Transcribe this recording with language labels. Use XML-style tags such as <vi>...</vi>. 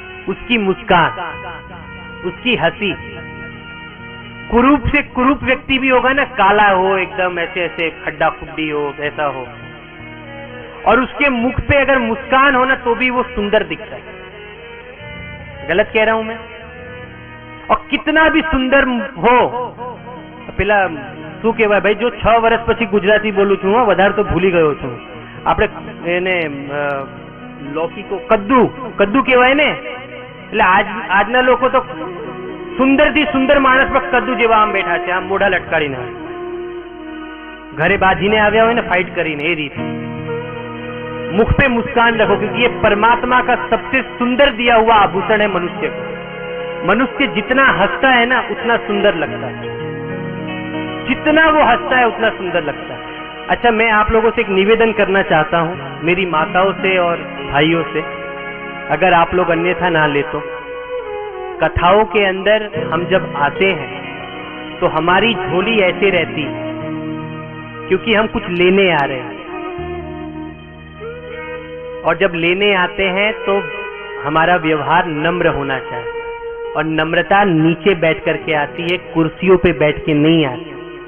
<hi>उसकी मुस्कान, उसकी हंसी। कुरूप से कुरूप व्यक्ति भी होगा ना, काला हो एकदम, ऐसे ऐसे खड्डा खुड्डी हो, ऐसा हो, और उसके मुख पे अगर मुस्कान हो ना तो भी वो सुंदर दिखता है। गलत कह रहा हूं मैं? और कितना भी सुंदर हो,</hi> <gu>પેલા શું કહેવાય ભાઈ, જો 6 વર્ષ પછી ગુજરાતી બોલું છું, વધારે તો ભૂલી ગયો છું. આપણે એને લૌકી કો કદ્દુ કદ્દુ કહેવાય ને, એટલે આજના લોકો તો સુંદરથી સુંદર માણસ પર કદ્દુ જેવા આમ બેઠા છે, આમ મોઢા લટકાડીને ઘરે બાજીને આવ્યા હોય ને ફાઇટ કરીને, એ રીતે</gu> <hi>मुख पे मुस्कान रखो, क्योंकि ये परमात्मा का सबसे सुंदर दिया हुआ आभूषण है मनुष्य को। मनुष्य जितना हंसता है ना उतना सुंदर लगता है, जितना वो हंसता है उतना सुंदर लगता है। अच्छा, मैं आप लोगों से एक निवेदन करना चाहता हूँ, मेरी माताओं से और भाइयों से, अगर आप लोग अन्यथा ना ले तो, कथाओं के अंदर हम जब आते हैं तो हमारी झोली ऐसे रहती है क्योंकि हम कुछ लेने आ रहे हैं, और जब लेने आते हैं तो हमारा व्यवहार नम्र होना चाहिए, और नम्रता नीचे बैठ करके आती है, कुर्सियों पे बैठ के नहीं आती।</hi>